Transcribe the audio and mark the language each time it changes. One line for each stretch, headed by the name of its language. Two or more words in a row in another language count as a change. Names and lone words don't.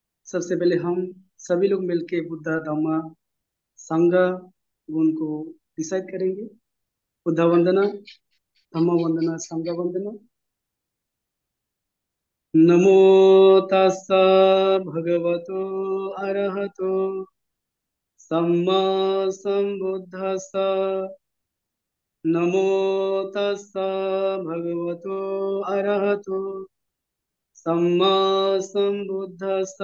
Hindi: सबसे पहले हम सभी लोग मिलके बुद्ध धम्म संघ गुण को डिसाइड करेंगे। बुद्ध वंदना, धम्म वंदना, संघ वंदना।
Pali: नमो तस्स भगवतो अरहतो सम्मा संबुद्धस्स। नमो तस्स भगवतो अरहतो सम्मा संबुद्धस्स।